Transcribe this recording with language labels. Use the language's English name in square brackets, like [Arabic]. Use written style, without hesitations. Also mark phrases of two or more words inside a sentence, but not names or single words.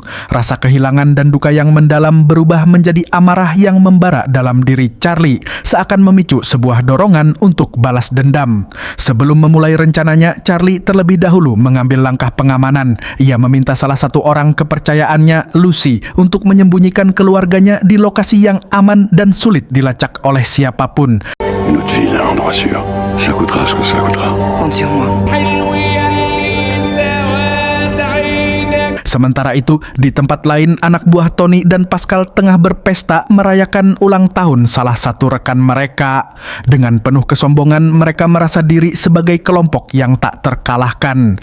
[Indonesian] Rasa kehilangan dan duka yang mendalam berubah menjadi amarah yang membara dalam diri Charlie, seakan memicu sebuah dorongan untuk balas dendam. Sebelum memulai rencananya, Charlie terlebih dahulu mengambil langkah pengamanan. Ia meminta salah satu orang kepercayaannya, Lucy, untuk menyembunyikan keluarganya di lokasi yang aman dan sulit dilacak oleh siapapun. [French] Notre ville à l'endroit sûr. Ça coûtera ce que ça coûtera. Compte sur moi. [Indonesian] Sementara itu, di tempat lain, anak buah Tony dan Pascal tengah berpesta merayakan ulang tahun salah satu rekan mereka. Dengan penuh kesombongan, mereka merasa diri sebagai kelompok yang tak terkalahkan.